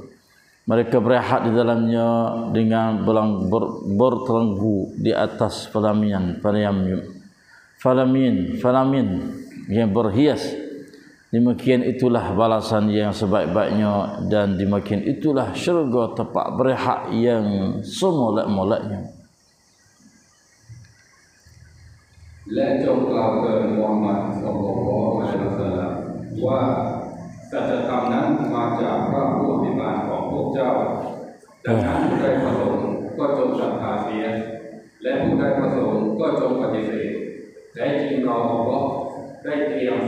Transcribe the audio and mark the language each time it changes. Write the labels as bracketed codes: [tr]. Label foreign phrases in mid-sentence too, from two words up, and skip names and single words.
[ms] Mereka berehat di dalamnya dengan bertelenggu di atas falamin yang berhias. Demikian itulah balasan yang sebaik-baiknya, dan demikian itulah syurga tempat berehat yang semolek-moleknya. [th] และจงกล่าวเตือนมูฮัมหมัดศ็อลลัลลอฮุอะลัยฮิวะซัลลัมว่าสัจธรรมนั้นมาจากพระผู้อภิบาลของพวกเจ้าดังนั้นผู้ใดประสงค์ก็จงศรัทธาเสียและผู้ใดประสงค์ก็จงปฏิเสธแท้จริงเราอัลเลาะห์ได้เตรียมไฟ